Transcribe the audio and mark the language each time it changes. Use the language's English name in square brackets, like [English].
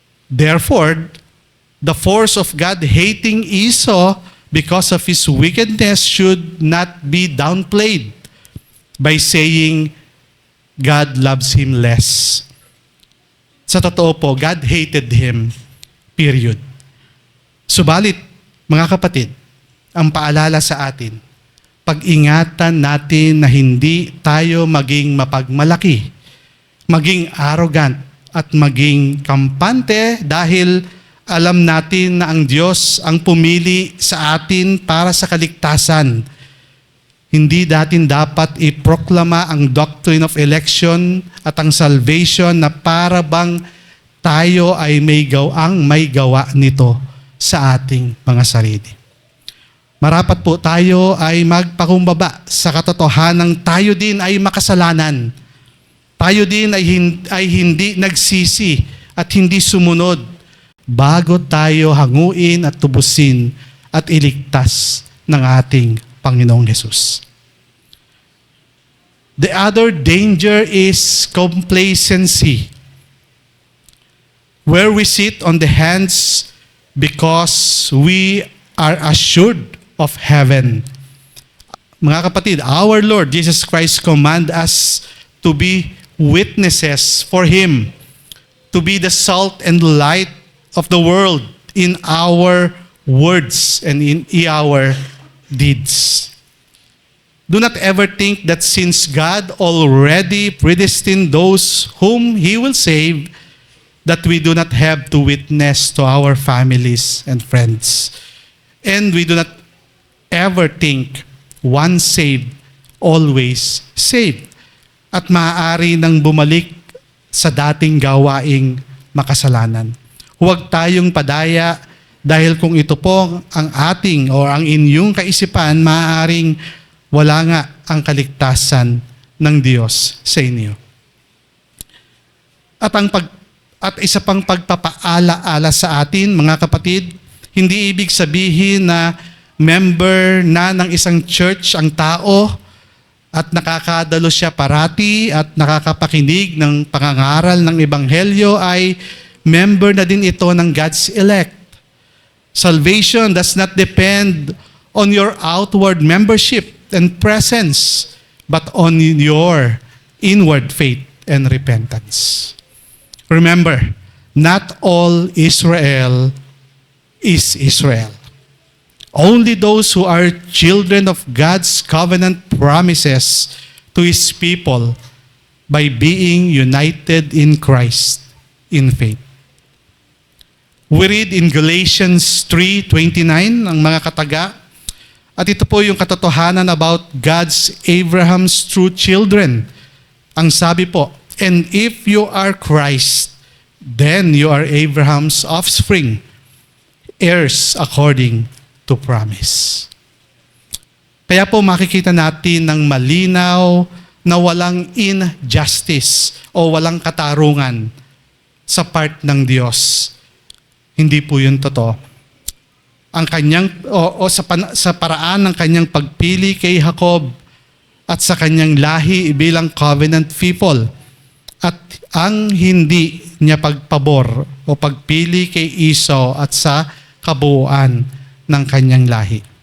[English] Therefore, the force of God hating Esau because of his wickedness should not be downplayed by saying God loves him less. Sa totoo po, God hated him, period. [Filipino] Subalit, mga kapatid, ang paalala sa atin, pag-ingatan natin na hindi tayo maging mapagmalaki, maging arrogant, at maging kampante dahil alam natin na ang Diyos ang pumili sa atin para sa kaligtasan. Hindi natin dapat iproklama ang doctrine of election at ang salvation na para bang tayo ay may gawa nito sa ating mga sarili. Marapat po tayo ay magpakumbaba sa katotohanang tayo din ay makasalanan. Tayo din ay hindi nagsisi at hindi sumunod bago tayo hanguin at tubusin at iligtas ng ating Panginoong Hesus. [English] The other danger is complacency, where we sit on the hands because we are assured of heaven. Mga kapatid, our Lord Jesus Christ command us to be witnesses for Him, to be the salt and light of the world in our words and in our deeds. Do not ever think that since God already predestined those whom He will save, that we do not have to witness to our families and friends. And we do not ever think once saved, always saved. [Filipino] At maaari nang bumalik sa dating gawaing makasalanan. Huwag tayong padaya dahil kung ito po ang ating o ang inyong kaisipan, maaaring wala nga ang kaligtasan ng Diyos sa inyo. At isa pang pagpapaala-ala sa atin, mga kapatid, hindi ibig sabihin na member na ng isang church ang tao at nakakadalo siya parati at nakakapakinig ng pangangaral ng Ebanghelyo ay member na din ito ng God's elect. [English] Salvation does not depend on your outward membership and presence, but on your inward faith and repentance. Remember, not all Israel is Israel. Only those who are children of God's covenant promises to His people by being united in Christ in faith. We read in Galatians 3:29 ang mga kataga, at ito po yung katotohanan about God's Abraham's true children. Ang sabi po, and if you are Christ, then you are Abraham's offspring, heirs according to promise. [Filipino] Kaya po makikita natin ng malinaw na walang injustice o walang katarungan sa part ng Diyos. Hindi po yun totoo. Ang kanyang sa paraan ng kanyang pagpili kay Jacob at sa kanyang lahi bilang covenant people, at ang hindi niya pagpabor o pagpili kay Esau at sa kabuuan ng kanyang lahi.